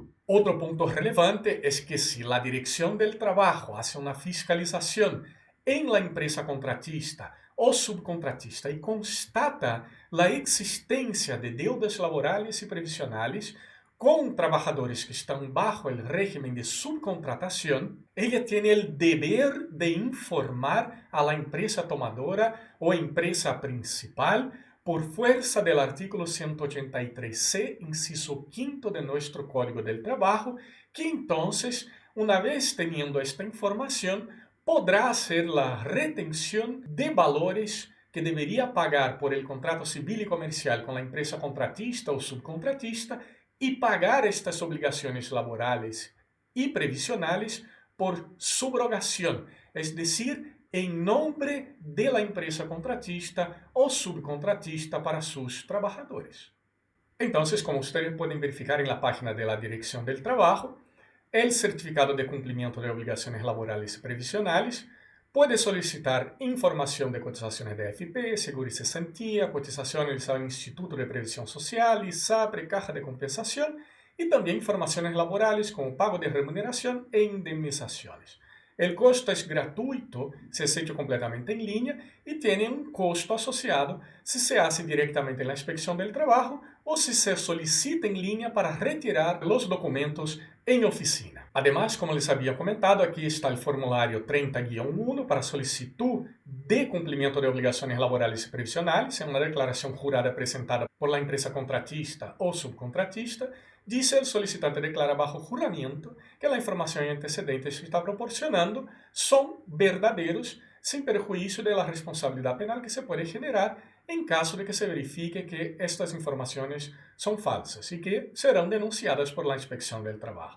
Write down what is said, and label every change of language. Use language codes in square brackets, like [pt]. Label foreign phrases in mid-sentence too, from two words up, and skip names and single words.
[pt] Outro ponto relevante é que se a Direção do Trabalho faz uma fiscalização em [es] la empresa contratista [pt] ou subcontratista e constata a existência de deudas laborais e previsionais com trabalhadores que estão bajo o régimen de subcontratação, ela tem o dever de informar a [es] la empresa tomadora [pt] ou empresa principal [es] por fuerza del artículo 183C, inciso 5 de nuestro Código del Trabajo, que entonces, una vez teniendo esta información, podrá hacer la retención de valores que debería pagar por el contrato civil y comercial con la empresa contratista o subcontratista y pagar estas obligaciones laborales y previsionales por subrogación, es decir, [pt] em nome da empresa contratista ou subcontratista para seus trabalhadores. Então, como vocês podem verificar na página da Direção do Trabalho, o certificado de cumprimento de obrigações laborais e previsionais pode solicitar informação de cotizações de AFP, seguro e cesantía, cotizações ao Instituto de Previsão Social, ISAPRE, Caja de Compensação e também informações laborais como pago de remuneração e indemnizações. O custo é gratuito se é feito completamente em linha e tem um custo associado se se hace diretamente na inspecção do trabalho ou se se solicita em linha para retirar os documentos em oficina. [es] Además, como les havia comentado, [pt] aqui está o formulário [es] 30-1 para solicitud de cumplimiento de obligaciones laborales y previsionales, en una declaración jurada presentada por la empresa contratista o subcontratista, dice el solicitante declara bajo juramento que la información y antecedentes que está proporcionando son verdaderos sin perjuicio de la responsabilidad penal que se puede generar en caso de que se verifique que estas informaciones son falsas y que serán denunciadas por la Inspección del Trabajo.